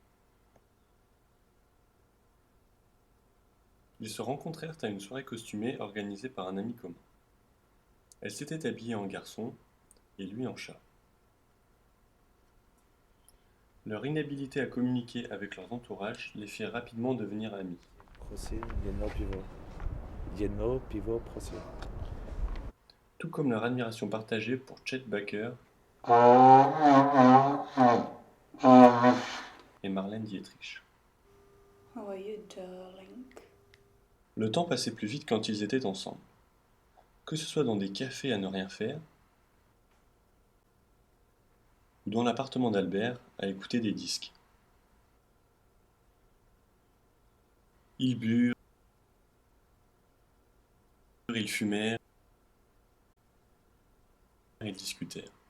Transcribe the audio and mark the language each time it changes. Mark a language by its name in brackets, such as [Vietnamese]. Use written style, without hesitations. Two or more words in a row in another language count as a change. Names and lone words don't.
[French] Ils se rencontrèrent à une soirée costumée organisée par un ami commun. Elle s'était habillée en garçon et lui en chat. Leur inhabilité à communiquer avec leurs entourages les fit rapidement devenir amis. [Czech] Prosím, jedno pivo. Jedno pivo, prosím. [French] Tout comme leur admiration partagée pour Chet Baker et Marlène Dietrich. [English] How are you, darling? [French] Le temps passait plus vite quand ils étaient ensemble. Que ce soit dans des cafés à ne rien faire, ou dans l'appartement d'Albert à écouter des disques. Ils burent, ils fumèrent, ils discutèrent.